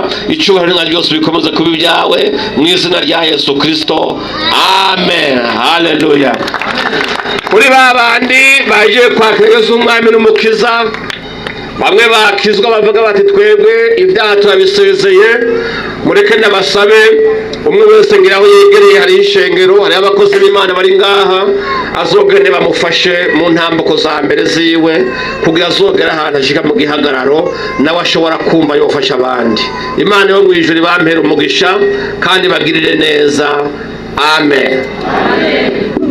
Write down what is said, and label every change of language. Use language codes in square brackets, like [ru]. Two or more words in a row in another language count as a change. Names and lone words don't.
[rn] Icyubahiro n'ingano byose bikomeze kuba ibyawe mu izina rya Yesu Kristo, amen. Haleluya. Kuri babandi bagiye kwakira Yesu umwami n'umukiza, bamwe bakizwa bavuga bati twebwe ibyaha turabisezeye, mureke nabasabe umwe wese ngira aho yegereye hari ishengero, hari abakozi b'Imana bari ngaha, azogende bamufashe mu ntambuko za mbere ziwe kugira azogera ahantu ashika mu gihagararo nawe ashobora kumva yofasha abandi. Imana yo mu ijuru bampera umugisha kandi bagirire neza, amen.